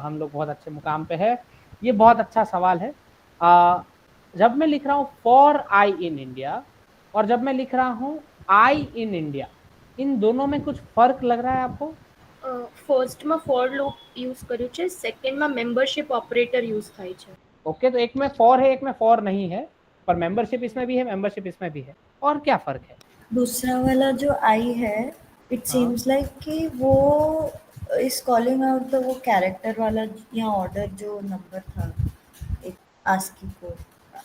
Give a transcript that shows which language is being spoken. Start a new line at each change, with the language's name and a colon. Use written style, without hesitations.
Hindi: हम लोग बहुत अच्छे मुकाम पे है। ये बहुत अच्छा सवाल है। जब मैं लिख रहा हूँ फॉर आई इन इंडिया और जब मैं लिख रहा हूँ आई इन इंडिया, इन दोनों में कुछ फर्क लग रहा है आपको?
Gujarati: ફર્સ્ટમાં ફોર લૂપ યુઝ કર્યું છે, સેકન્ડમાં મેમ્બરશિપ ઓપરેટર યુઝ થાય છે.
Hindi: ओके, तो एक में फॉर है एक में फॉर नहीं है, पर मेंबरशिप इसमें भी है मेंबरशिप इसमें भी है। और क्या फर्क है? दूसरा वाला जो आई है,
English: it seems like
Hindi: कि वो
English: is calling out the
Hindi: वो कैरेक्टर वाला या ऑर्डर जो नंबर था एक आस्की कोड।